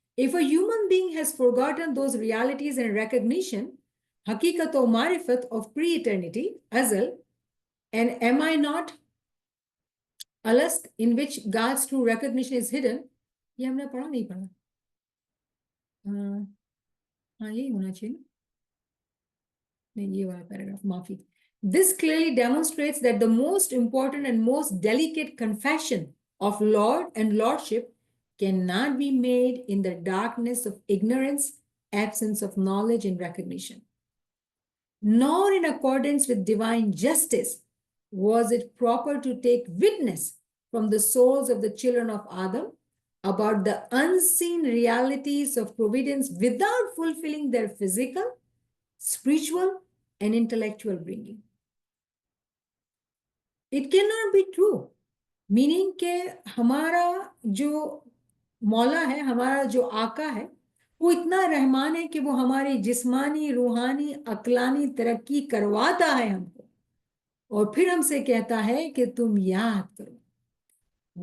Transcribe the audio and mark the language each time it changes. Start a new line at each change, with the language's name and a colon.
English: If a human being has forgotten those realities and recognition, हकीकत और मारिफत of pre eternity अजल, and am I not अलस्ट in which God's true recognition is hidden।
Hindi: ये हमने पढ़ा नहीं पढ़ा? हाँ, हाँ यही होना चाहिए। नहीं, ये वाला पैराग्राफ, माफी।
English: This clearly demonstrates that the most important and most delicate confession of Lord and Lordship cannot be made in the darkness of ignorance, absence of knowledge and recognition, nor in accordance with divine justice was it proper to take witness from the souls of the children of Adam about the unseen realities of providence without fulfilling their physical, spiritual, and intellectual bringing. It cannot be true,
Hindi: meaning के हमारा जो मौला है, हमारा जो आका है, वो इतना रहमान है कि वो हमारी जिस्मानी, रूहानी, अक्लानी तरक्की करवाता है हमको, और फिर हमसे कहता है कि तुम याद करो।